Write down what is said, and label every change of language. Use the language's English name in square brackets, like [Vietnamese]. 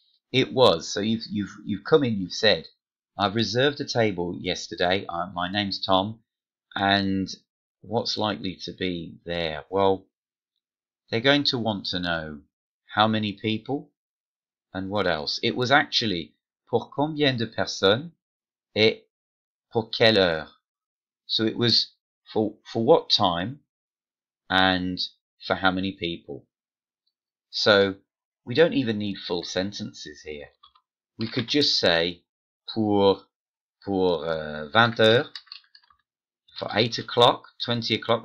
[English] It was, so you've come in, you've said, I've reserved a table yesterday. My name's Tom, and what's likely to be there? Well, they're going to want to know how many people and what else. It was actually [French] pour combien de personnes et pour quelle heure. [English] So it was for what time and for how many people. So we don't even need full sentences here. We could just say [French] pour 20 heures, [English] for 8 o'clock, 20 o'clock.